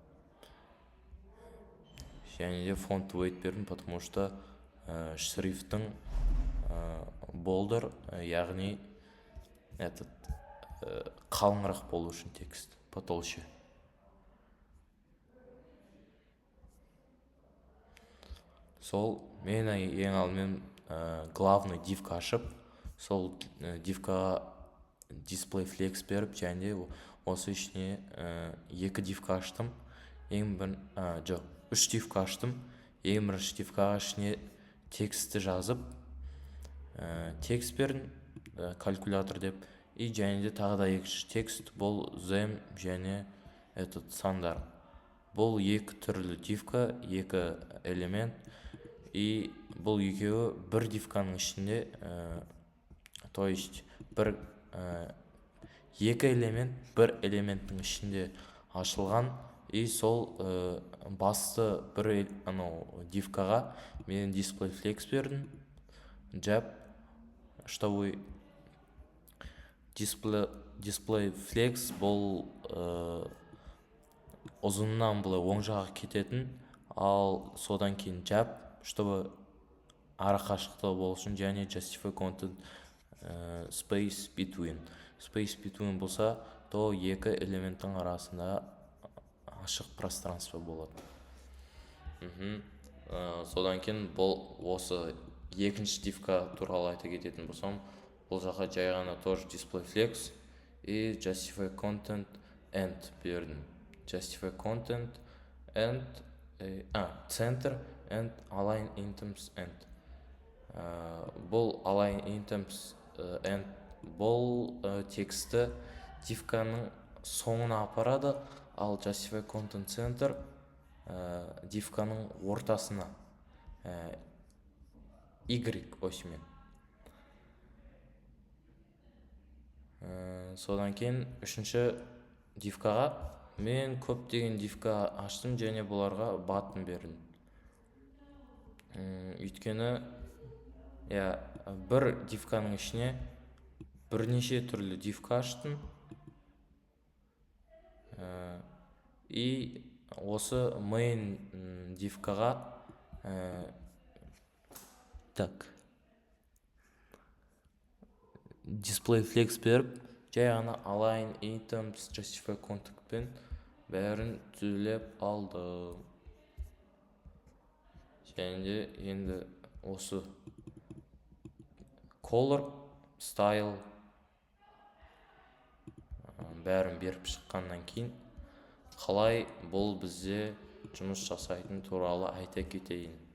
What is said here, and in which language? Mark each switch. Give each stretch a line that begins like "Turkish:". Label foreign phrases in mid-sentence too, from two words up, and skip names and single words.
Kazakh: Және де
English: font weight
Kazakh: бердім,
Russian: потому что
Kazakh: шрифттің болдыр, яғни қалыңырақ болу үшін текст, потолще. Сол мен ең алдымен главный дивка ашып, сол дивкаға
English: display flex
Kazakh: беріп, және осы ішіне екі дивка аштым. Үш дивка аштым. Ең бірінші дивкаға ішіне текстті жазып, текст бердім, калькулятор деп, и және де тағы да екінші текст, бұл them және сандар. Бұл екі түрлі дивка, екі элемент, и бұл екеуі бір дивканың ішінде,
Russian: то есть
Kazakh: екі элемент бір элементтің ішінде ашылған, и сол басты бір дивкаға мен
English: display flex
Kazakh: бердім, жап, чтобы
English: display flex
Kazakh: бұл ұзыннан былай оң жаққа кететін, ал содан кейін жап, чтобы ара қашықтығы болсын, және
English: justify content space between
Kazakh: болса, то екі элементтің арасында ашық пространство болады. Содан кейін бұл осы екінші дивка туралы айта кететін болсам, бұл жаққа жай ғана тоже
English: display flex
Kazakh: и
English: justify content end
Kazakh: бердім.
English: Justify content end, center and align items end.
Kazakh: Бұл
English: align items end
Kazakh: бұл тексті дивканың соңына апарады, ал
English: justify content center
Kazakh: дивканың ортасына, Y осымен. Содан кейін үшінші дивкаға мен көптеген дивка аштым, және бұларға баттон бердім. Өйткені бір дивканың ішіне бірнеше түрлі дивка аштым, и осы main дивкаға display flex беріп, жай ғана
English: align items justify content
Kazakh: пен бәрін түзелеп алды. Және де енді осы color, style бәрін беріп шыққаннан кейін, қалай бұл бізде жұмыс жасайтын туралы айта кетейін.